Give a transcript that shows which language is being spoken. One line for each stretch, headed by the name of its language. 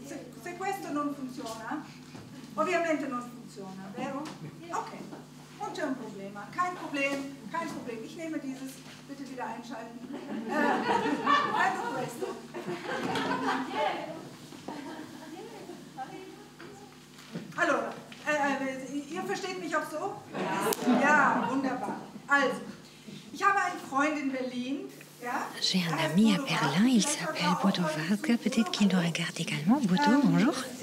Italian: Se questo non funziona, ovviamente non funziona, vero? Ok, non c'è un problema.
German: Kein Problem. Ich nehme dieses, bitte wieder einschalten.
Italian: Prendo questo.
German: Allora, ihr versteht mich auch so? Ja, wunderbar. Also, ich habe einen Freund in Berlin.
French: J'ai un ami à Berlin, il s'appelle Bodo Wartke. Peut-être qu'il nous regarde également. Bodo, bonjour.